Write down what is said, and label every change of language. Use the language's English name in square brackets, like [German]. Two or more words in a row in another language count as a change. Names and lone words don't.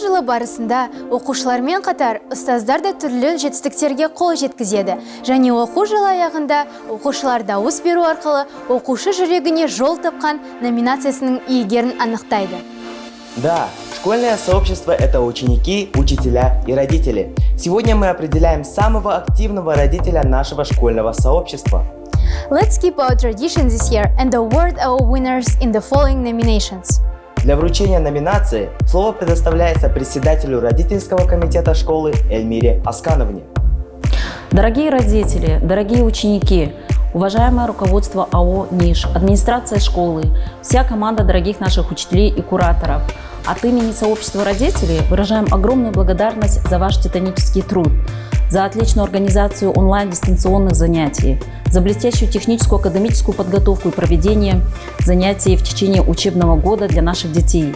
[Kazakh] барысында оқушылармен қатар ұстаздар да түрлі жетістіктерге қол жеткізеді. Және оқу жылы аяғында оқушылар дауыс беру арқылы оқушы жүрегіне жол тапқан номинациясының иегерін анықтайды. [Russian] Да, школьное сообщество – это ученики, учителя и родители. Сегодня мы определяем самого активного родителя нашего школьного сообщества. [English] Let's keep our tradition this year and award our winners in the following nominations. [Russian] Для вручения номинации слово предоставляется председателю родительского комитета школы Эльмире Аскановне. Дорогие родители, дорогие ученики, уважаемое руководство АО «НИШ», администрация школы, вся команда дорогих наших учителей и кураторов, от имени сообщества родителей выражаем огромную благодарность за ваш титанический труд, за отличную организацию онлайн-дистанционных занятий, за блестящую техническую академическую подготовку и проведение занятий в течение учебного года для наших детей.